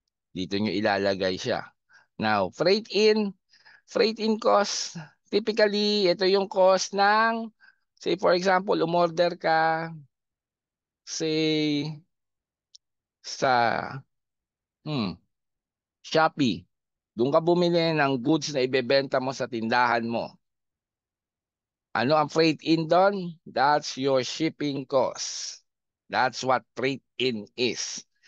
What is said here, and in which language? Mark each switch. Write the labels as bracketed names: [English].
[Filipino] Dito nyo ilalagay siya. Now, freight in cost, typically, ito yung cost ng, say for example, umorder ka, say, sa Shopee. Doon ka bumili ng goods na ibebenta mo sa tindahan mo. Ano ang freight in doon? [English] That's your shipping cost. That's what freight in is.